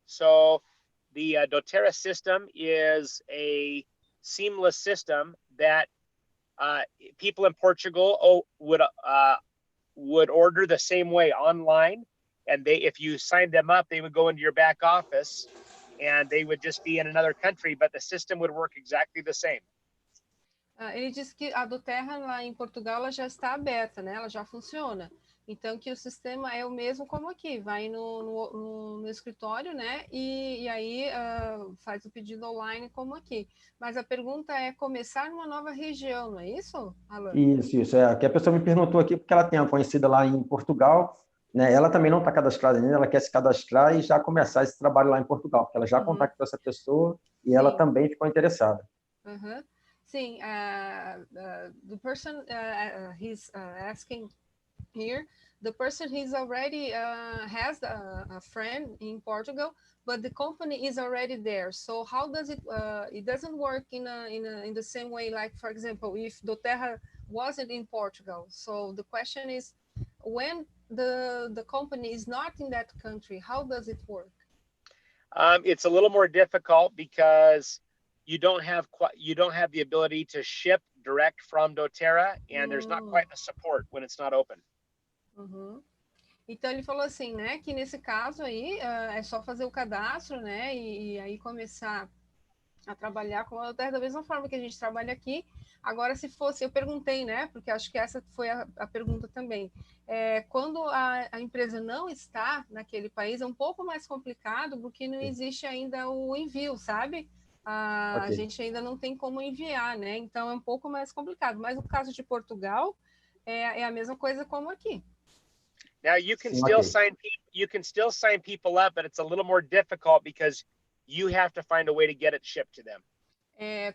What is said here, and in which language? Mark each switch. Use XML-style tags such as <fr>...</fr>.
<en>So the Doterra system is a seamless system that people in Portugal would order the same way online. And if you signed them up, they would go into your back office and they would just be in another country, but the system would work exactly the same.</en> <pt>Ele disse que a Doterra lá em Portugal ela já está aberta, né? Ela já funciona. Então, que o sistema é o mesmo como aqui. Vai no escritório, né? E aí faz o pedido online como aqui. Mas a pergunta é começar numa nova região, não é isso, Alan? Isso. Que a pessoa me perguntou aqui porque ela tem uma conhecida lá em Portugal, né? Ela também não está cadastrada ainda, ela quer se cadastrar e já começar esse trabalho lá em Portugal, porque ela já contactou essa pessoa e ela também ficou interessada.</pt> <en>Sim, the person he's asking here, the person he's already has a friend in Portugal, but the company is already there. So how does it? It doesn't work in the same way. Like for example, if Doterra wasn't in Portugal, so the question is, when the company is not in that country, how does it work? It's a little more difficult because you don't have the ability to ship direct from Doterra, and there's not quite the support when it's not open. Uhum.</en> <pt>Então ele falou assim, né, que nesse caso aí é só fazer o cadastro, né, e aí começar a trabalhar com a Doterra da mesma forma que a gente trabalha aqui. Agora, se fosse, eu perguntei, né, porque acho que essa foi a pergunta também. Quando a empresa não está naquele país, é um pouco mais complicado, porque não existe ainda o envio, sabe? A gente ainda não tem como enviar, né? Então é um pouco mais complicado. Mas no caso de Portugal, é a mesma coisa como aqui.</pt> <en>Now you can still sign people up, but it's a little more difficult because you have to find a way to get it shipped to them.</en>